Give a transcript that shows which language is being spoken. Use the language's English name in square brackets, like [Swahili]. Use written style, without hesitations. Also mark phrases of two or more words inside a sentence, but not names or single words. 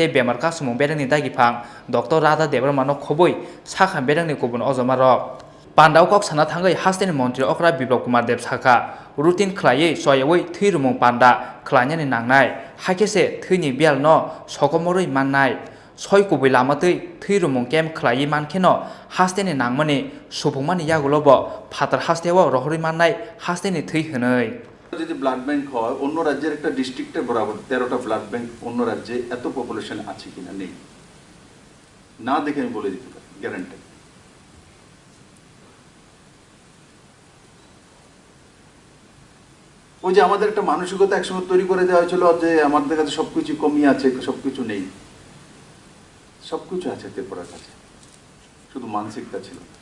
[Kok Borok] बेमार कासुमुं बेदंनि दागिफां डक्टर राधा देबरमानो खबै साखाम बेदंनि गुबुन अजमारक पान्दाव कक साना थांगै हास्तेनि मन्त्रि अक्रा बिप्लब कुमार देव साखा रुटिन ख्लायै सयवै थैरुमुं पान्दा ख्लायनानि नांनाय हाकेसे थैनि बेल न सकमरै माननाय सय कुबै लामातै थैरुमुं केम ख्लायै मानखेनो हास्तेनि नांमानि सुबुंमानि यागुलबो फातार हास्तेआव रहरै माननाय हास्तेनि थै होनै [Bangla] যদি [English] blood bank [Bangla] হয় অন্য রাজ্যের একটা ডিস্ট্রিক্টের বরাবর 13টা [English] blood bank [Bangla] অন্য রাজ্যে এত পপুলেশন আছে কিনা নেই না দেখে আমি বলে দিতে পারি গ্যারান্টি ওই যে আমাদের একটা মানসিকতা একসময় তৈরি করে দেওয়া হয়েছিল যে আমাদের কাছে সবকিছু কমই আছে সবকিছু নেই সবকিছু আছে ত্রিপুরার কাছে শুধু মানসিকতা ছিল